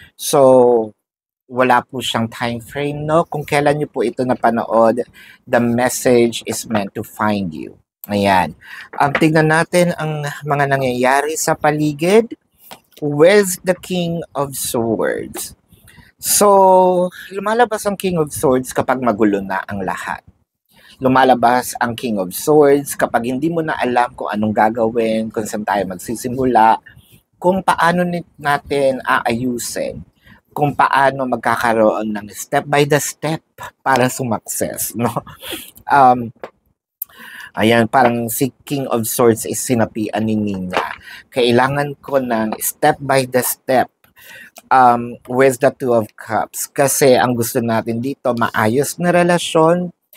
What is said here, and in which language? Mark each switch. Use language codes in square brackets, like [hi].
[tl] So wala po siyang time frame, no? Kung kailan nyo po ito napanood, [en] the message is meant to find you. [tl] Ayan. Tignan natin ang mga nangyayari sa paligid with the King of Swords. So, lumalabas ang King of Swords kapag magulo na ang lahat. Lumalabas ang King of Swords kapag hindi mo na alam kung anong gagawin, kung saan tayo magsisimula, kung paano natin aayusin, kung paano magkakaroon ng step by the step para sumakses, no? Ayan, parang si King of Swords is sinapian ni Nina. Kailangan ko ng step by the step with the Two of Cups. Kasi ang gusto natin dito, maayos na relasyon.